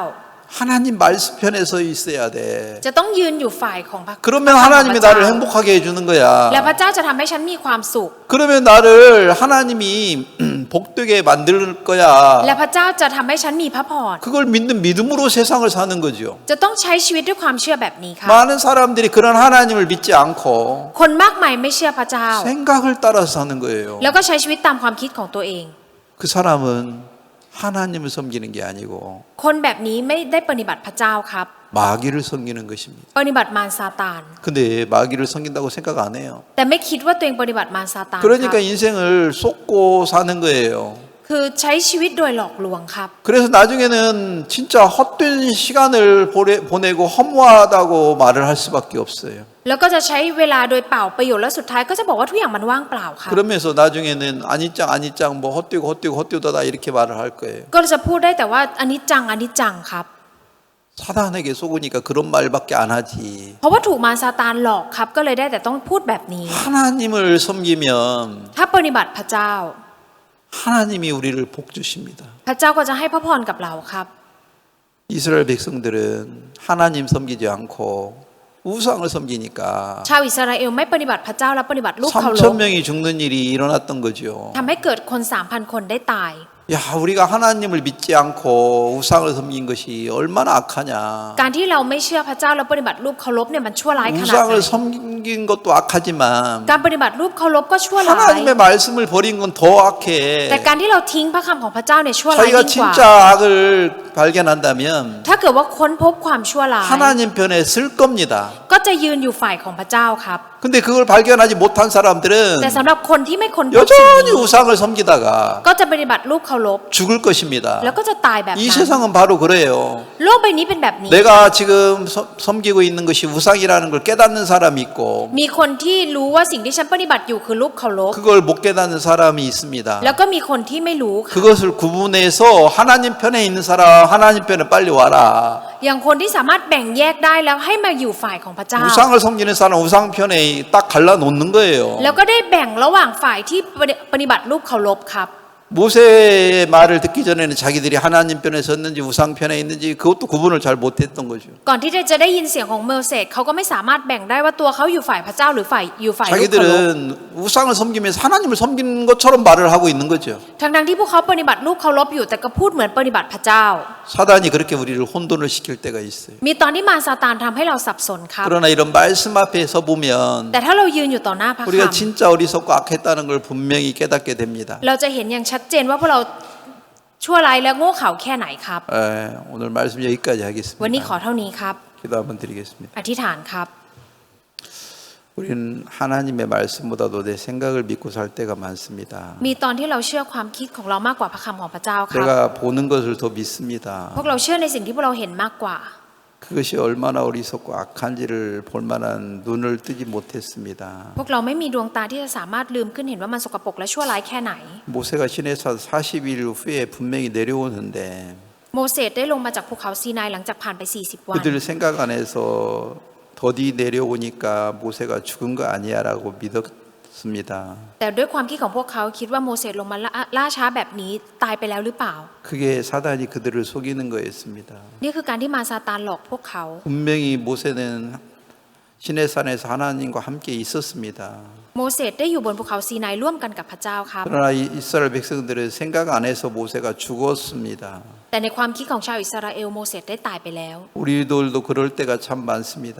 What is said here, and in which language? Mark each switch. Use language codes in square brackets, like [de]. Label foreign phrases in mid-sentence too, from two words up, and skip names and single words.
[ko] 하나님 말씀 편에 서 있어야 돼. [th] จะต้องยืนอยู่ฝ่ายของพระ [ko] 그러면 [th] พระ [ko] 하나님이 [th] เจ้า [ko] 나를 행복하게 해주는 [th] และ [ko] 거야. [th] พระเจ้าจะทำให้ฉันมีความสุข [ko] 그러면 나를 하나님이 복되게 만들 [th] และ [ko] 거야. [th] พระเจ้าจะทำให้ฉันมีพระพร [ko] 그걸 믿는 믿음으로 세상을 사는 거죠. [th] จะต้องใช้ชีวิตด้วยความเชื่อแบบนี้ค่ะ [ko] 많은 사람들이 그런 하나님을 믿지 않고 [th] คนมากมายไม่เชื่อพระเจ้า [ko] 생각을 따라서 사는 거예요. [th] แล้วก็ใช้ชีวิตตามความคิดของตัวเอง [ko] 그 사람은 하나님을 섬기는 게 아니고 [th] คนแบบนี้ไม่ได้ปฏิบัติพระเจ้าครับ [ko] 마귀를 섬기는 것입니다. [th] ปฏิบัติมารซาตาน [ko] 근데 마귀를 섬긴다고 생각 안 해요. [th] แต่ไม่คิดว่าตัวเองปฏิบัติมารซาตาน [ko] 그러니까 [th] ครับ [ko] 인생을 쏟고 사는 거예요. [th] คือใช้ชีวิตโดยหลอกลวงครับ [ko] 그래서 나중에는 진짜 헛된 시간을 보내고 허무하다고 말을 할 수밖에 없어요. [th] แล้วก็จะใช้เวลาโดยเปล่าประโยชน์และสุดท้ายก็จะบอกว่าทุกอย่างมันว่างเปล่าค่ะ [ko] 그러면서 나중에는 아니짱 뭐 헛되고다 이렇게 말을 할 거예요. [th] ก็จะพูดได้แต่ว่าอนิจจังครับ [ko] 사단에게 속으니까 그런 말밖에 안 하지. [th] เพราะว่าถูกมารซาตานหลอกครับ ก็เลยได้แต่ต้องพูดแบบนี้ [ko] 하나님을 섬기면 [th] ถ้าปฏิบัติพระเจ้า [ko] 하나님이 우리를 복 주십니다. [th] พระเจ้าก็จะให้พระพรกับเราครับ [ko] 이스라엘 백성들은 하나님 섬기지 않고 우상을 섬기니까 [th] ชาวอิสราเอลไม่ปฏิบัติพระเจ้าและปฏิบัติรูปเคารพ [ko] 3,000명이 죽는 일이 일어났던 거죠. [th] ทำให้เกิดคน 3,000 คนได้ตาย [ko] 야, 우리가 하나님을 믿지 않고 우상을 섬긴 것이 얼마나 악하냐. [th] การที่เราไม่เชื่อพระเจ้าและปฏิบัติรูปเคารพเนี่ยมันชั่วร้ายขนาดไหน [ko] 우상을 섬긴 것도 악하지만 [th] การปฏิบัติรูปเคารพก็ชั่วร้าย [ko] 하나님의 말씀을 버린 건 더 악해. [th] แต่การที่เราทิ้งพระคำของพระเจ้าเนี่ยชั่วร้าย [ko] 자기가 [th] ยิ่งกว่า [ko] 진짜 악을 발견한다면 [th] ถ้าเกิดว่าค้นพบความชั่วร้าย [ko] 하나님 편에 설 겁니다. [th] ก็จะยืนอยู่ฝ่ายของพระเจ้าครับ [ko] 근데 그걸 발견하지 못한 사람들은 [th] แต่สำหรับคนที่ไม่ค้นพบสิ่ง [ko] 여전히 [th] นี้ [ko] 우상을 섬기다가 [th] ก็จะปฏิบัติรูปเคารพ [ko] 죽을 것입니다. [th] แล้วก็จะตายแบบ [ko] 이 [th] นั้น [ko] 세상은 바로 그래요. [th] โลกใบนี้เป็นแบบนี้ [ko] 내가 지금 섬기고 있는 것이 우상이라는 걸 깨닫는 사람이 있고 [th] มีคนที่รู้ว่าสิ่งที่ฉันปฏิบัติอยู่คือรูปเคารพ [ko] 그걸 못 깨닫는 사람이 있습니다. [th] แล้วก็มีคนที่ไม่รู้ค่ะ [ko] 그것을 구분해서 하나님 편에 있는 사람 하나님 편에 빨리 와라. [th] อย่างคนที่สามารถแบ่งแยกได้แล้วให้มาอยู่ฝ่ายของพระเจ้า [ko] 우상을 섬기는 사람 우상 편에 딱 갈라놓는 거예요. [th] แล้วก็ได้แบ่งระหว่างฝ่ายที่ปฏิบัติรูปเคารพครับ [ko] 모세의 말을 듣기 전에는 자기들이 하나님 편에 섰는지 우상 편에 있는지 그것도 구분을 잘 못했던 거죠. [th] ก่อนที่จะได้ยินเสียงของโมเสสเขาก็ไม่สามารถแบ่งได้ว่าตัวเขาอยู่ฝ่ายพระเจ้าหรือฝ่ายอยู่ฝ่ายรูปเคารพ [ko] 자기들은 우상을 섬기면서 하나님을 섬기는 것처럼 말을 하고 있는 거죠. [th] ทั้งที่พวกเขาปฏิบัติรูปเคารพอยู่แต่ก็พูดเหมือนปฏิบัติพระเจ้า [ko] 사단이 그렇게 우리를 혼돈을 시킬 때가 있어요. [th] มีตอนที่มารซาตานทำให้เราสับสนครับ [ko] 그러나 이런 말씀 앞에 서 보면 [th] แต่ถ้าเรายืนอยู่ต่อหน้าพระ [ko] 우리가 [th] คำ [ko] 진짜 어리석고 악했다는 걸 분명히 깨닫게 됩니다. [th] เราจะเห็นอย่างชัดเจนว่าพวกเราชั่วร้ายและโง่เขลาแค่ไหนครับ [ko] 오늘 말씀 여기까지 [th] วันนี้ขอ [ko] 하겠습니다. [th] เท่านี้ครับ [ko] 기도 한번 드리겠습니다. [th] อธิษฐานครับ [ko] 우리는 하나님의 말씀보다도 내 생각을 믿고 살 때가 많습니다. [th] มีตอนที่เราเชื่อความคิดของเรามากกว่าพระคำของพระเจ้าครับ [ko] 내가 보는 것을 더 믿습니다. [th] พวกเราเชื่อในสิ่งที่พวกเราเห็นมากกว่า [ko] 그것이 얼마나 어리석고 악한지를 볼 만한 눈을 뜨지 못했습니다. [th] พวกเราไม่มีดวงตาที่จะสามารถลืมขึ้นเห็นว่ามันสกปรกและชั่วร้ายแค่ไหน [ko] 모세가 시내에서 40일 후에 분명히 내려오는데 [th] โมเสสได้ลงมาจากภูเขาซีนายหลังจากผ่านไป40 วัน [ko] 그들 생각 안에서 더디 내려오니까 모세가 죽은 거 아니야라고 믿었습니다. [th] แต่ด้วยความคิดของพวกเขาคิดว่าโมเสสลงมาล่าช้าแบบนี้ตายไปแล้วหรือเปล่า [ko] 그게 사단이 그들을 속이는 거였습니다. [th] นี่คือการที่มารซาตานหลอกพวกเขา [ko] 분명히 모세는 시내산에서 하나님과 함께 있었습니다. [th] โมเสสได้อยู่บนภูเขาซีนายร่วมกันกับพระเจ้าครับ [ko] 그러나 이스라엘 백성들의 생각 안에서 모세가 죽었습니다. [th] แต่ในความคิดของชาวอิสราเอลโมเสสได้ตายไปแล้ว [ko] 우리들도 그럴 때가 참 많습니다.